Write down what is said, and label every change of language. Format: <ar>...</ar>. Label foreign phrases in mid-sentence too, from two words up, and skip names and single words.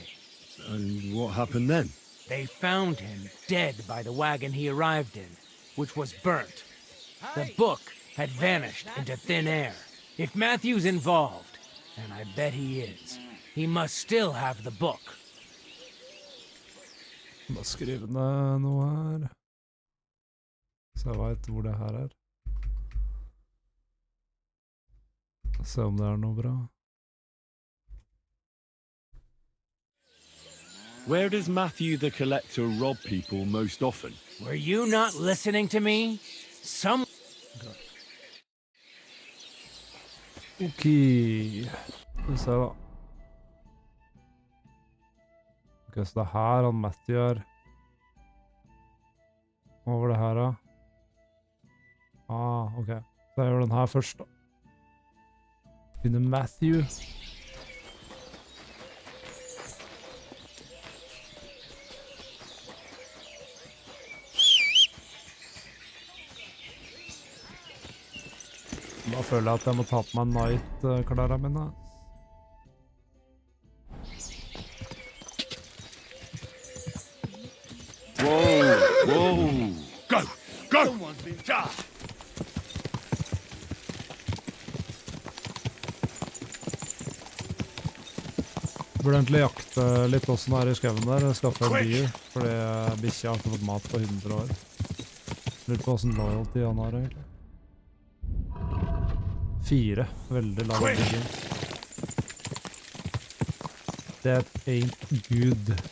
<en>And what happened then? They found him dead by the wagon he arrived in, which was burnt. The book had vanished into thin air. If Matthew's involved, and I bet he is, he must still have the book.</en> <no>Bare skrive ned noe her. Så jeg vet hvor det her er. Se om det er noe bra.</no> <en>Where does Matthew the Collector rob people most often? Were you not listening to me? Some... Ok.</en> <no>Skal vi se da. Ok, så det er her han Matthew er. Hva var det her da? Ah, ok. Så jeg gjør den her først da. Finner Matthew. Da føler jeg at jeg må ta på meg Night-klærne mine.</no> <en>Whoa! Go! Go! Someone's been shot.</en> <no>Burde egentlig jakte litt også når jeg er i skaven der, skaffe en dyr, fordi bikkja har ikke fått mat på 100 år. Lurer på hvordan loyalty han har egentlig. 4, veldig lav bygging.</no> <en>That ain't good.</en>